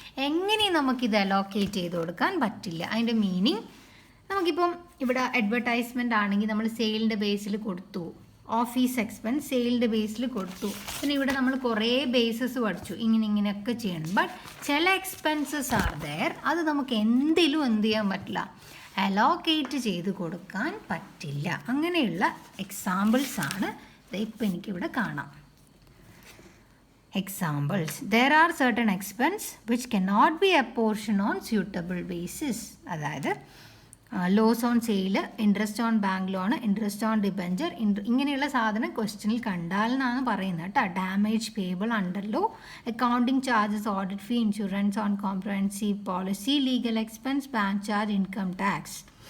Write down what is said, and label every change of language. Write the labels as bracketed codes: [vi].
[ml] എങ്ങനെയും നമുക്കിത് അലോക്കേറ്റ് ചെയ്ത് കൊടുക്കാൻ പറ്റില്ല. അതിൻ്റെ മീനിങ്, നമുക്കിപ്പം ഇവിടെ അഡ്വർടൈസ്മെൻ്റ് ആണെങ്കിൽ നമ്മൾ സെയിലിൻ്റെ ബേസിൽ കൊടുത്തു, ഓഫീസ് എക്സ്പെൻസ് സെയിലിൻ്റെ ബേസിൽ കൊടുത്തു, പിന്നെ ഇവിടെ നമ്മൾ കുറേ ബേസസ് പഠിച്ചു ഇങ്ങനെയൊക്കെ ചെയ്യണം. ബട്ട് ചില എക്സ്പെൻസസ് ആർ ദെയർ, അത് നമുക്ക് എന്തിലും എന്ത് ചെയ്യാൻ പറ്റില്ല, അലോക്കേറ്റ് ചെയ്ത് കൊടുക്കാൻ പറ്റില്ല. അങ്ങനെയുള്ള എക്സാമ്പിൾസാണ് ഇപ്പം എനിക്കിവിടെ കാണാം. [en] Examples: there are certain expense which cannot be apportioned on suitable basis. [ml] അതായത് [en] loss on sale, interest on bank loan, interest on debenture, [ml] ഇങ്ങനെയുള്ള സാധനം ക്വസ്റ്റ്യനിൽ കണ്ടാലെന്നാണ് പറയുന്നത് കേട്ടോ. [en] Damage payable under law, accounting charges, audit fee, insurance on comprehensive policy, legal expense, bank charge, income tax.